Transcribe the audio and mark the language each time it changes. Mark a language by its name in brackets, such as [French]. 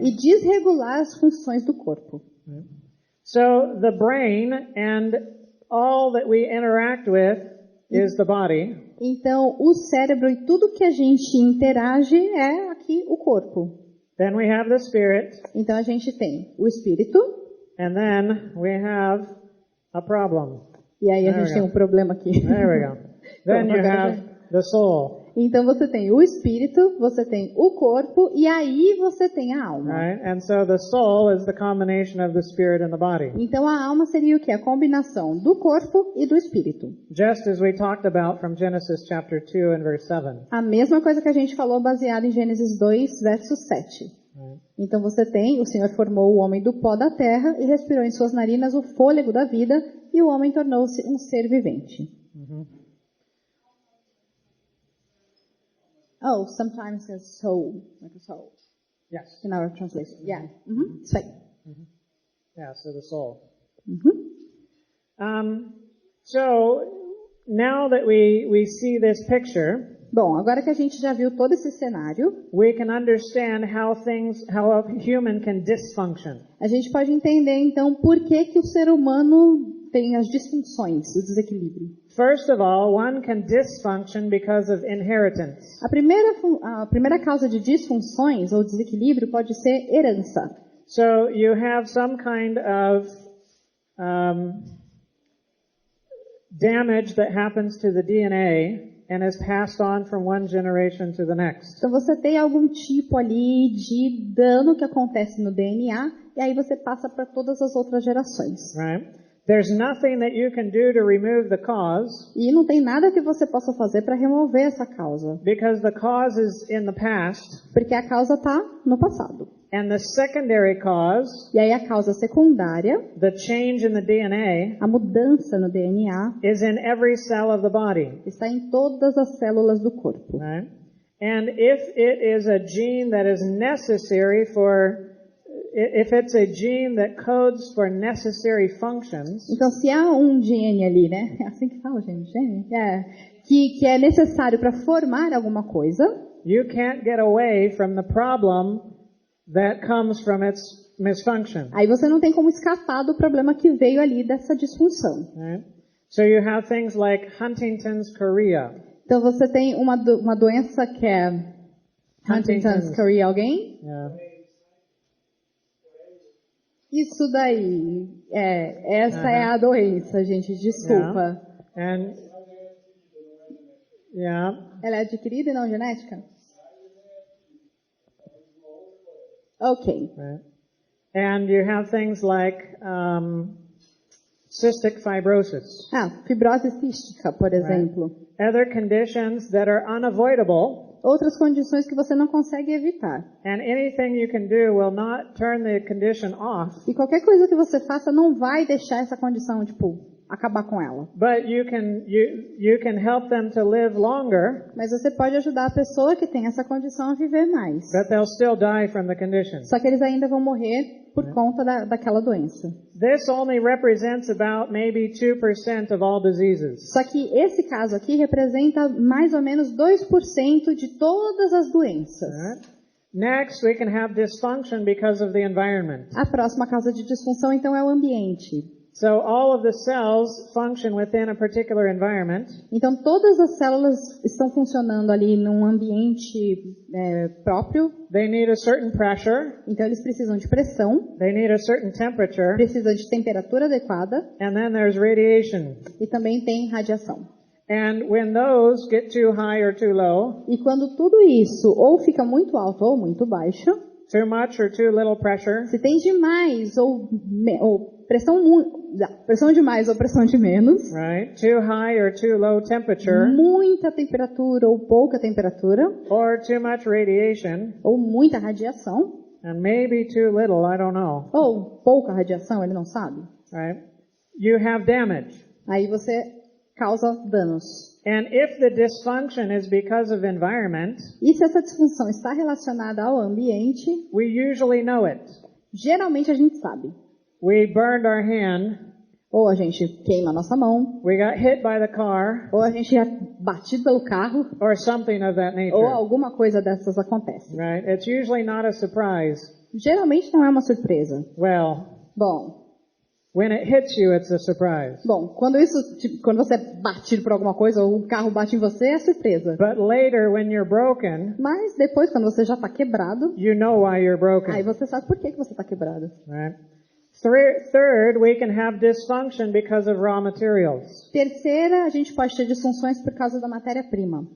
[Portuguese] e desregular as funções do corpo. [English] So the brain and all that we interact with is the body. [Portuguese] Então o cérebro e tudo que a gente interage é aqui o corpo. [English] Then we have the spirit, [Portuguese] Então a gente tem o espírito [English] and then we have a problem. [Portuguese] e aí a [English] There [Portuguese] gente [English] we [Portuguese] tem [English] go. [Portuguese] um problema aqui. [English] There we go. Then you have the soul. [Portuguese] Então você tem o espírito, você tem o corpo e aí você tem a alma. [English] Right? And so the soul is the combination of the spirit and the body. [Portuguese] Então a alma seria o que? A combinação do corpo e do espírito. [English] Just as we talked about from Genesis chapter 2 and verse 7. [Portuguese] A mesma coisa que a gente falou baseado em Gênesis 2, verso 7. [English] Right? [Portuguese] Então você tem, o Senhor formou o homem do pó da terra e respirou em suas narinas o fôlego da vida e o homem tornou-se um ser vivente. [English] Oh, sometimes it's soul, like a soul, Yes. in our translation. Yeah. [Portuguese] Isso aí. [English] Yeah, so the soul. Uhum. So now that we see this picture, [Portuguese] Bom, agora que a gente já viu todo esse cenário, [English] we can understand how a human can dysfunction. [Portuguese] a gente pode entender então por que que o ser humano tem as disfunções, o desequilíbrio. [English] First of all, one can dysfunction because of inheritance. [Portuguese] A primeira causa de disfunções ou desequilíbrio pode ser herança. [English] So you have some kind of damage that happens to the DNA and is passed on from one generation to the next. [Portuguese] Então você tem algum tipo ali de dano que acontece no DNA e aí você passa para todas as outras gerações. [English] Right? There's nothing that you can do to remove the cause [Portuguese] E não tem nada que você possa fazer para remover essa causa, [English] because the cause is in the past, [Portuguese] porque a causa está no passado. [English] and the secondary cause, [Portuguese] E aí a causa secundária, [English] the change in the DNA, [Portuguese] a mudança no DNA, [English] is in every cell of the body. [Portuguese] está em todas as células do corpo. [English] Right? And if it is a gene that is necessary if it's a gene that codes for necessary functions, [Portuguese] Então, se há um gene ali, né? É assim que fala, gente? Gene? Que é necessário para formar alguma coisa, [English] you can't get away from the problem that comes from its misfunction. [Portuguese] aí você não tem como escapar do problema que veio ali dessa disfunção. [English] Right? So you have things like Huntington's chorea. [Portuguese] Então, você tem uma doença que é Huntington's chorea, alguém? [English] Yeah. [Portuguese] Isso daí, essa é a doença, gente, desculpa. [English] And yeah. [Portuguese] Ela é adquirida e não genética? [English] Ok. Right. And you have things like cystic fibrosis. [Portuguese] Fibrose cística, por exemplo. [English] Other conditions that are unavoidable. [Portuguese] Outras condições que você não consegue evitar. [English] And anything you can do will not turn the condition off. [Portuguese] E qualquer coisa que você faça não vai deixar essa condição, acabar com ela. [English] But you can help them to live longer. [Portuguese] Mas você pode ajudar a pessoa que tem essa condição a viver mais. [English] But they'll still die from the condition. [Portuguese] Só que eles ainda vão morrer por conta daquela doença. [English] This only represents about maybe 2% of all diseases. [Portuguese] Só que esse caso aqui representa mais ou menos 2% de todas as doenças. [English] Right? Next, we can have dysfunction because of the environment. [Portuguese] A próxima causa de disfunção, então, é o ambiente. [English] So all of the cells function within a particular environment. [Portuguese] Então, todas as células estão funcionando ali num ambiente próprio. [English] They need a certain pressure. [Portuguese] Então, eles precisam de pressão, [English] They need a certain temperature. [Portuguese] precisam de temperatura adequada [English] And then there's radiation. [Portuguese] e também tem radiação. [English] And when those get too high or too low, [Portuguese] E quando tudo isso ou fica muito alto ou muito baixo, [English] too much or too little pressure, [Portuguese] se tem demais ou pressão demais ou pressão de menos, [English] right? Too high or too low temperature, [Portuguese] muita temperatura ou pouca temperatura, [English] or too much radiation, [Portuguese] ou muita radiação, [English] and maybe too little, I don't know, [Portuguese] ou pouca radiação, ele não sabe. [English] right? You have damage. [Portuguese] Aí você causa danos. [English] And if the dysfunction is because of environment, [Portuguese] E se essa disfunção está relacionada ao ambiente, [English] we usually know it. [Portuguese] geralmente a gente sabe. [English] We burned our hand, [Portuguese] Ou a gente queima a nossa mão, [English] we got hit by the car, [Portuguese] ou a gente é batido pelo carro, [English] or something of that [Portuguese] ou [English] nature, [Portuguese] alguma coisa dessas acontece. [English] right? It's usually not a surprise. [Portuguese] Geralmente não é uma surpresa. [English] Well, [Portuguese] Bom, [English] when it hits you, it's a surprise. [Portuguese] quando você é batido por alguma coisa ou o carro bate em você, é surpresa. [English] But later, when you're broken, [Portuguese] Mas depois, quando você já está quebrado, [English] you know why you're broken, [Portuguese] aí você sabe por que você está quebrado. [English] right? Third, we can have dysfunction because of raw materials, [Portuguese] Terceira, a gente pode ter disfunções por causa da matéria-prima.